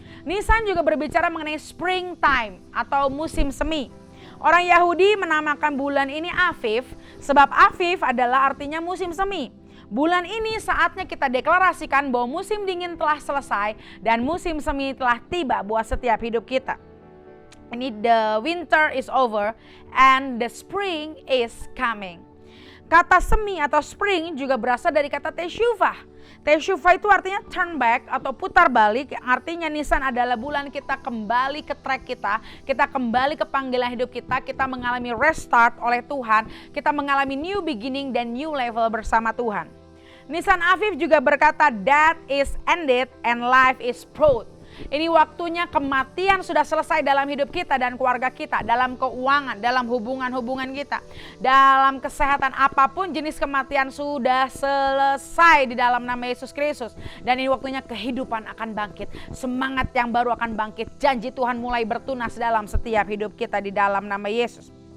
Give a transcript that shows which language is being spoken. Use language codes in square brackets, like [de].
[id] Nisan juga berbicara mengenai springtime atau musim semi. Orang Yahudi menamakan bulan ini Aviv, sebab Aviv adalah artinya musim semi. Bulan ini saatnya kita deklarasikan bahwa musim dingin telah selesai dan musim semi telah tiba buat setiap hidup kita. Ini [en] the winter is over and the spring is coming. [id] Kata semi atau spring juga berasal dari kata teshuvah. Teshuvah itu artinya [en] turn back [id] atau putar balik. Artinya Nisan adalah bulan kita kembali ke track kita kembali ke panggilan hidup kita mengalami restart oleh Tuhan, kita mengalami new beginning dan new level bersama Tuhan. [en] Nisan Aviv [id] juga berkata [en] death is ended and life is brought. [id] Ini waktunya kematian sudah selesai dalam hidup kita dan keluarga kita, dalam keuangan, dalam hubungan-hubungan kita, dalam kesehatan, apapun jenis kematian sudah selesai di dalam nama Yesus Kristus. Dan ini waktunya kehidupan akan bangkit, semangat yang baru akan bangkit, janji Tuhan mulai bertunas dalam setiap hidup kita di dalam nama Yesus.